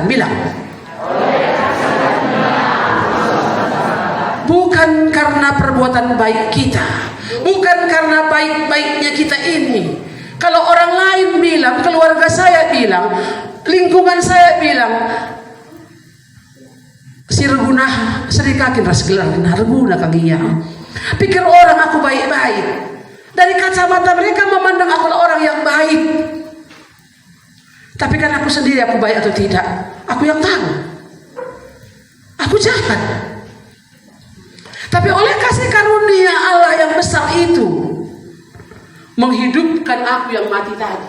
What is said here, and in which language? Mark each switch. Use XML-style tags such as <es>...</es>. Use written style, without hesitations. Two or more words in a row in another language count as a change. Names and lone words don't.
<id>Bilang, bukan karena perbuatan baik kita, bukan karena baik-baiknya kita ini. Kalau orang lain bilang, keluarga saya bilang, lingkungan saya bilang, sirgunah serikakin rasgelan harguna kaginya. Pikir orang aku baik-baik. Dari kacamata mereka memandang aku orang yang baik. Tapi kan aku sendiri, aku baik atau tidak, aku yang tahu. Aku jahat. Tapi oleh kasih karunia Allah yang besar itu, menghidupkan aku yang mati tadi.</id>